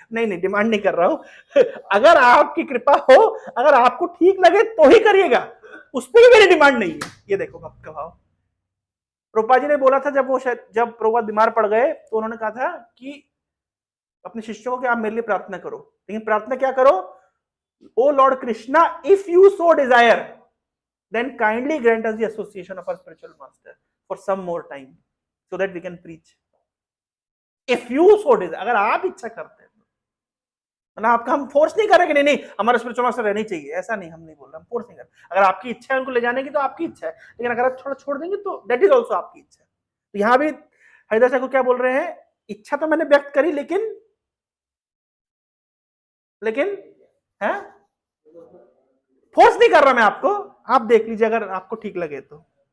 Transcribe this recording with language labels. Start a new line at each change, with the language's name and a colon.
Hindi: नहीं नहीं, डिमांड नहीं कर रहा हूं। अगर आपकी कृपा हो, अगर आपको ठीक लगे तो ही करिएगा, उस पर भी मेरी डिमांड नहीं है। ये देखो आपका भाव। प्रभुपा जी ने बोला था, जब प्रभुपा बीमार पड़ गए तो उन्होंने कहा था कि अपने शिष्यों को कि आप मेरे लिए प्रार्थना करो, लेकिन प्रार्थना क्या करो?
English: O lord Krishna, if you so desire then kindly grant us the association of our spiritual master for some more time so that we can preach. If you so desire,
Hindi: अगर आप इच्छा करते हैं, मतलब आपका हम फोर्स नहीं कर रहे कि नहीं नहीं हमारा स्पिरिचुअल मास्टर रहनी चाहिए, ऐसा नहीं, हम नहीं बोल रहे, हम फोर्स नहीं कर रहे। अगर आपकी इच्छा है उनको ले जाने की तो आपकी इच्छा है, लेकिन अगर आप थोड़ा छोड़ देंगे तो
English: that is also
Hindi: आपकी इच्छा। तो यहाँ भी हरिदास ठाकुर क्या बोल रहे हैं, इच्छा तो मैंने व्यक्त करी, लेकिन है फोर्स नहीं कर रहा मैं आपको, आप देख लीजिए अगर आपको ठीक लगे तो।